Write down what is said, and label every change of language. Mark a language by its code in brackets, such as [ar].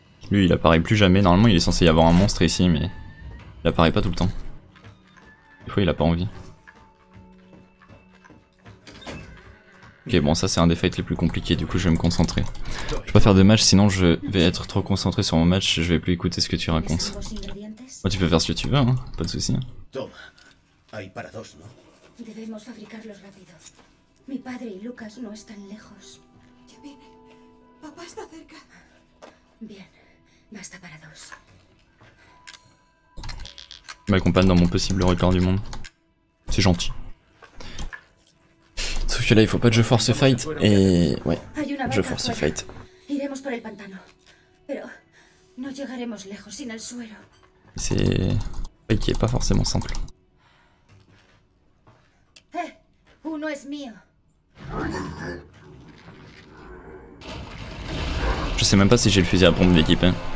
[fr] Lui il apparaît plus jamais, normalement il est censé y avoir un monstre ici mais il apparaît pas tout le temps. Des fois il a pas envie. Ok, bon, ça c'est un des fights les plus compliqués, du coup je vais me concentrer. Je vais pas faire de match, sinon je vais être trop concentré sur mon match, je vais plus écouter ce que tu racontes. [es] ¿Los ingredientes? [fr] Moi, tu peux faire ce que tu veux, hein, pas de soucis. [es] Toma. Hay para dos, ¿no? Debemos fabricarlos rápido. Mi padre y Lucas no están lejos. Ya viene. Papá está cerca. Bien, basta para dos. [fr] Tu m'accompagnes dans mon possible record du monde. C'est gentil. Sauf que là, il faut pas que je force ce fight, et ouais, [es] Hay una [fr] je [es] barca [fr] force ce [es] afuera. [fr] fight. [es] Iremos por el pantano. Pero no llegaremos lejos sin el suero. [fr] C'est un fight qui est pas forcément simple. [es] Uno es mío. [fr] Je sais même pas si j'ai le fusil à pompe de l'équipe, hein.